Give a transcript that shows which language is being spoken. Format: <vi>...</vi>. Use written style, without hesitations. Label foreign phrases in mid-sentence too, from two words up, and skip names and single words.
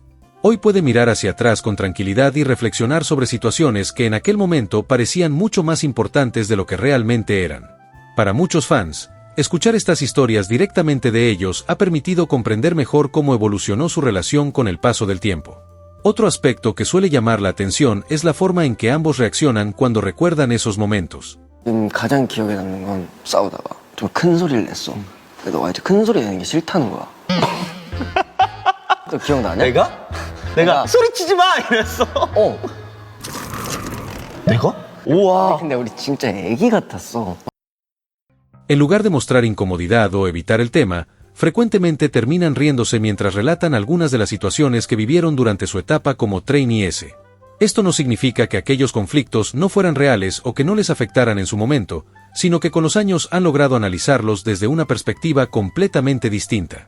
<es>Hoy puede mirar hacia atrás con tranquilidad y reflexionar sobre situaciones que en aquel momento parecían mucho más importantes de lo que realmente eran. Para muchos fans, escuchar estas historias directamente de ellos ha permitido comprender mejor cómo evolucionó su relación con el paso del tiempo. Otro aspecto que suele llamar la atención es la forma en que ambos reaccionan cuando recuerdan esos momentos.</es> <ko>가장 기억에 남는 건 싸우다가 좀 큰 소리를 냈어. 근데 너가 이제 큰 소리 내는 게 싫다는 거야. 너 기억나냐? 내가 소리치지 마 이랬어. 내가? 우와. 근데 우리 진짜 애기 같았어.</ko> <es>En lugar de mostrar incomodidad o evitar el tema, frecuentemente terminan riéndose mientras relatan algunas de las situaciones que vivieron durante su etapa como trainee S. Esto no significa que aquellos conflictos no fueran reales o que no les afectaran en su momento, sino que con los años han logrado analizarlos desde una perspectiva completamente distinta.</es>